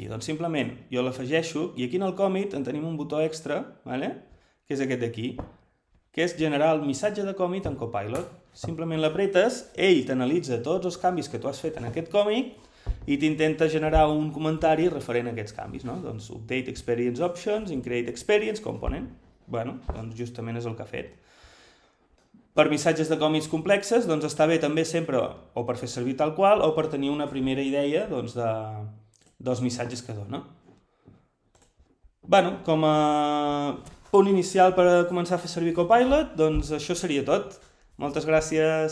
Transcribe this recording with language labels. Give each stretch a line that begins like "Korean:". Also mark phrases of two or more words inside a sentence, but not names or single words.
Catalan: Doncs simplement jo l'afegeixo i aquí en el commit en tenim un botó extra, vale? Que és aquest d'aquí, que és generar el missatge de commit en Copilot. Simplement l'apretes, ell t'analitza tots els canvis que tu has fet en aquest commit i t'intenta generar un comentari referent a aquests canvis, no?
English: Doncs update experience options, create experience component.
Catalan: Bueno, doncs justament és el que ha fet. Per missatges de commits complexes, doncs està bé també sempre o per fer servir tal qual o per tenir una primera idea doncs, dels missatges que dona. Bueno, com a punt inicial per començar a fer servir Copilot, doncs això seria tot.